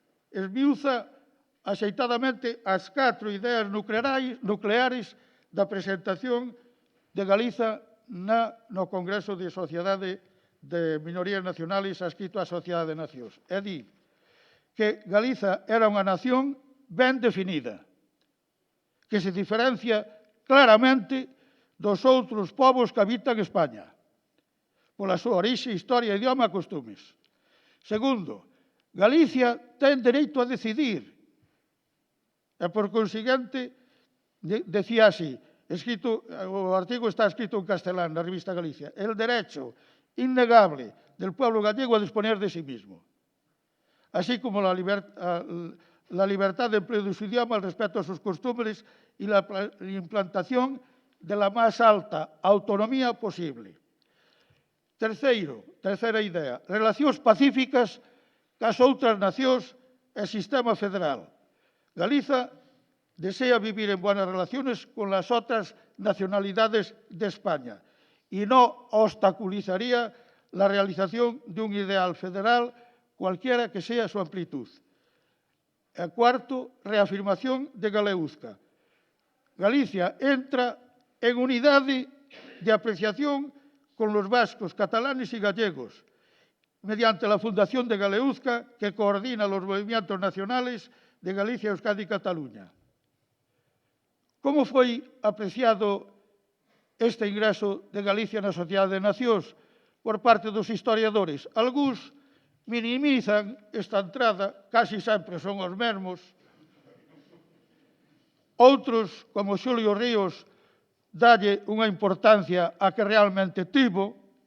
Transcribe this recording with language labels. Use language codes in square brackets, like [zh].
[gl] Esmiuza axeitadamente as 4 ideas nucleares da presentación de Galiza no Congreso de Sociedade de Minorías Nacionales adscrito á Sociedade de Nacións. É di que Galiza era unha nación ben definida, que se diferencia claramente dos outros povos que habitan España, pola súa orixe, historia, idioma e costumes. Segundo, Galicia ten dereito a decidir, e por consiguiente, decía así, o artigo está escrito en castelán na revista Galicia, [es] el derecho innegable del pueblo gallego a disponer de sí mismo, así como la libertad de empleo de su idioma, el respeto a sus costumbres y la implantación de la más alta autonomía posible. [gl] Terceira idea, relacións pacíficas cas outras nacións e sistema federal. [es] Galiza desea vivir en buenas relaciones con las otras nacionalidades de España y no obstaculizaría la realización de un ideal federal cualquiera que sea su amplitud. El cuarto, reafirmación de Galeuzca. Galicia entra en unidade de apreciación con los vascos, catalanes y gallegos, mediante la fundación de Galeuzca, que coordina los movimientos nacionales de Galicia, Euskadi y Cataluña. [gl] Como foi apreciado este ingreso de Galicia na Sociedade de Nacións por parte dos historiadores? Algúns minimizan esta entrada, casi sempre son os mesmos. Outros, como Xulio Ríos, dalle unha importancia a que realmente tivo.